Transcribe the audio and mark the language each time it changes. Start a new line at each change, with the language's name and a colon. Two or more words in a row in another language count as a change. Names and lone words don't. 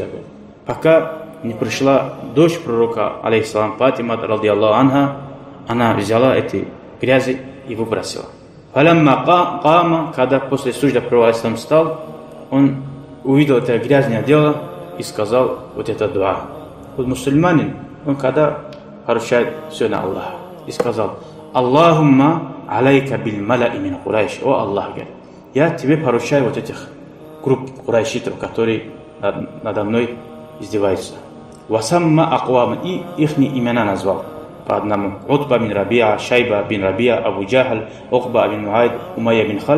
Russian: Пока не пришла дочь пророка алейхиссалам, Фатима,
Arabic: رضي الله عنها,
Russian: она взяла эти грязи и выбросила.
Arabic: ولما قام,
Russian: когда после сужда пророк алейхиссалам встал, он увидел это грязное дело и сказал вот это дуа. Вот мусульманин, он когда поручает все на Аллаха, и сказал:
Arabic: اللهم عليك بالملأ من قريش.
Russian: О Аллах, говорит, я тебе поручаю вот этих групп курайшитов, которые надо мной издеваются.
Arabic: وسمى أقواما,
Russian: и их имена назвал по одному. Утба бин Рабиа, Шайба бин Рабиа, Абу Джахль, Укба бин Муайд, Умайя бин Хальф.